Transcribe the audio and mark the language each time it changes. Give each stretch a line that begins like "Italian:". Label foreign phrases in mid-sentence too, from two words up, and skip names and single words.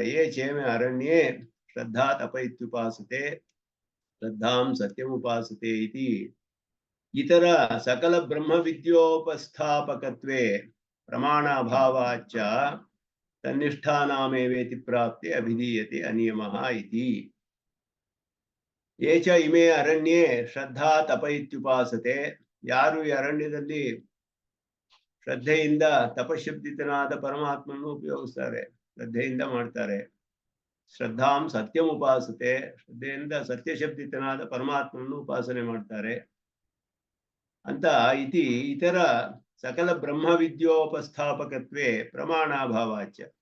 Sanskrit: ಯೇ ಚೇಮೆ ಅರಣ್ಯೇ ಶ್ರದ್ಧಾ ತಪ ಇತ್ಯುಪಾಸತೆ ಶ್ರದ್ಧಾಂ ಸತ್ಯಮುಪಾಸತೆ ಇತಿ ಇತರ ಸಕಲ ಬ್ರಹ್ಮ ವಿದ್ಯೋಪಸ್ಥಾಪಕತ್ವೇ ಪ್ರಮಾಣಾಭಾವಾಚ್ಚ ತನ್ನಿಷ್ಠಾನಾಮೇವೇತಿ ಪ್ರಾಪ್ತಿ ಅಭಿಧೀಯತೆ ಅನಿಯಮಃ ಇತಿ. ಯೇ ಚ ಇಮೇ ಅರಣ್ಯೇ ಶ್ರದ್ಧಾ ತಪ ಇತ್ಯುಪಾಸತೆ,
Kannada: ಯಾರು ಈ ಅರಣ್ಯದಲ್ಲಿ ಶ್ರದ್ಧೆಯಿಂದ ತಪಶಬ್ದಿತನಾದ ಪರಮಾತ್ಮನನ್ನು ಉಪಯೋಗಿಸ್ತಾರೆ, ಶ್ರದ್ಧೆಯಿಂದ ಮಾಡ್ತಾರೆ.
Sanskrit: ಶ್ರದ್ಧಾಂ ಸತ್ಯಂ ಉಪಾಸತೆ,
Kannada: ಶ್ರದ್ಧೆಯಿಂದ ಸತ್ಯಶಬ್ದಿತನಾದ ಪರಮಾತ್ಮನನ್ನು ಉಪಾಸನೆ ಮಾಡ್ತಾರೆ ಅಂತ
Sanskrit: ಇತಿ ಇತರ ಸಕಲ ಬ್ರಹ್ಮ ವಿದ್ಯೋಪಸ್ಥಾಪಕತ್ವೇ ಪ್ರಮಾಣಾಭಾವಾಚ್ಯ.